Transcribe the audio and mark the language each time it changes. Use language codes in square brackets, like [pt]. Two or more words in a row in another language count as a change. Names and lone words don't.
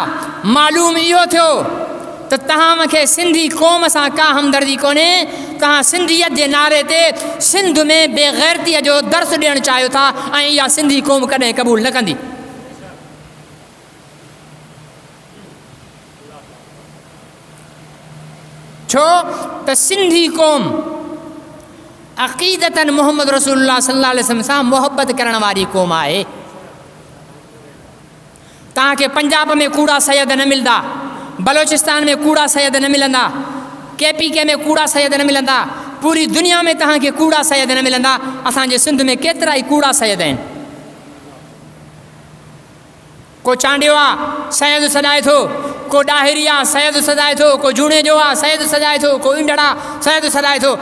[sd] मालूम इहो थियो त तव्हांखे सिंधी क़ौम सां का हमदर्दी कोन्हे, तव्हां सिंधियत जे नारे ते सिंध में बेगैरतीअ जो दर्स ॾियणु चाहियो था ऐं इहा सिंधी क़ौम कॾहिं क़बूल न कंदी। छो त सिंधी क़ौम अक़ीदतन [ar] محمد رسول الله صلى الله عليه وسلم [sd] सां मोहब्बत करण वारी क़ौम आहे। तव्हांखे पंजाब में कूड़ा सैयद न मिलंदा, बलोचिस्तान में कूड़ा सैयद न मिलंदा, KPK में कूड़ा सैयद न मिलंदा, पूरी दुनिया में तव्हांखे कूड़ा सैयद न मिलंदा। असांजे सिंध में केतिरा ई कूड़ा सैयद आहिनि। को चांडियो आहे सैयद सजाए थो, को ॾाहिरी आहे सैयद सजाए थो, को जूणे जो आहे सैयद सजाए थो, को इंडड़ा सैयद सजाए थो।